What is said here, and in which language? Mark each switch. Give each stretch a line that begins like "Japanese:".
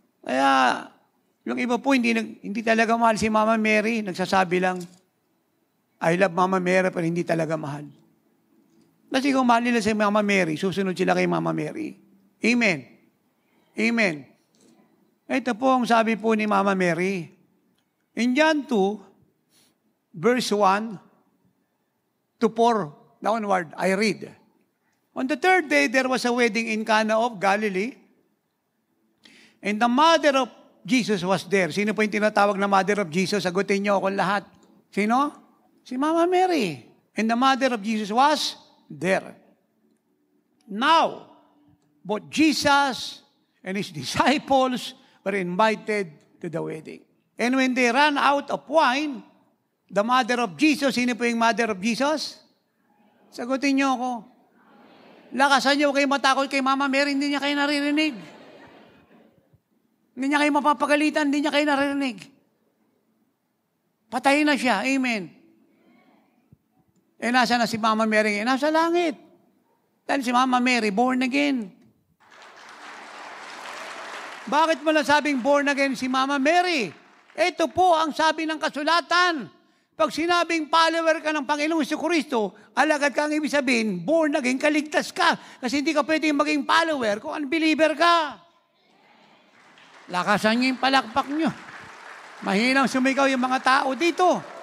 Filipino: Kaya, yung iba po, hindi talaga mahal si Mama Mary. Nagsasabi lang,
English: I love Mama Mary,
Filipino: pero hindi talaga mahal. Kasi kung mahal nila si Mama Mary, susunod sila kay Mama Mary. Amen. Amen. Ito po ang sabi po ni Mama Mary.
English: In John 2, verse 1 to 4, downward, I read. On the third day, there was a wedding in Cana of Galilee, and the mother of Jesus was there.
Filipino: Sino po yung tinatawag na mother of Jesus? Sagutin niyo ako lahat. Sino? Si Mama Mary.
English: And the mother of Jesus was there. Now, both Jesus and his disciples were invited to the wedding. And when they ran out of wine, the mother of Jesus,
Filipino: sino po yung
English: mother of Jesus?
Filipino: Sagutin niyo ako. Lakasan niyo kayo matakot kay Mama Mary, hindi niya kayo naririnig. Hindi niya kayo mapapagalitan, hindi niya kayo naririnig. Patay na siya. Amen. Nasa na si Mama Mary? Nasa langit. Dahil si Mama Mary, born again. Bakit mo nasabing born again si Mama Mary? Ito po ang sabi ng kasulatan. Pag sinabing follower ka ng Panginoong Jesucristo, alagad ka ang ibig sabihin, born again, kaligtas ka. Kasi hindi ka pwedeng maging follower kung unbeliever ka. Lakasan niyo yung palakpak niyo. Mahinang sumigaw yung mga tao dito.